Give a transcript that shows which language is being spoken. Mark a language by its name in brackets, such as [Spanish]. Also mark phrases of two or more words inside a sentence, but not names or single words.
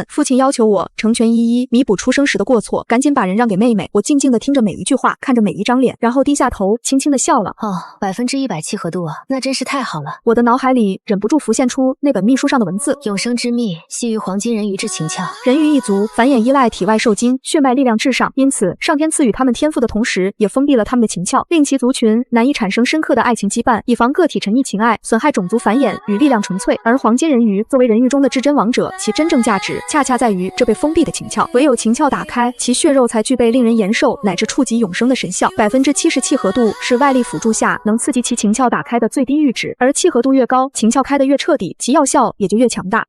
[Chinese] 父親要求我成全依依，彌補出生時的過錯，趕緊把人讓給妹妹。我靜靜地聽着每一句話，看着每一張臉，然後低下頭，輕輕地笑了。 100%契合度啊，那真是太好了。我的腦海裡忍不住浮現出那本秘書上的文字，永生之秘，系基於黃金人魚之情竅。人魚一族繁衍依賴体外受精，血脈力量至上，因此上天赐予他們天赋的同時，也封闭了他们的情竅，令其族群难以產生深刻的愛情羈絆，以防個體沉溺情愛，損害種族繁衍與力量純粹。而黃金人魚作為人魚中的至真王者，其真正價值恰恰在於這被封閉的情竅，唯有情竅打開，其血肉才具備令人延壽乃至觸及永生的神效。70%契合度是外力輔助下能刺激其情竅打開的最低閾值，而契合度越高，情竅開得越徹底，其藥效也就越強大。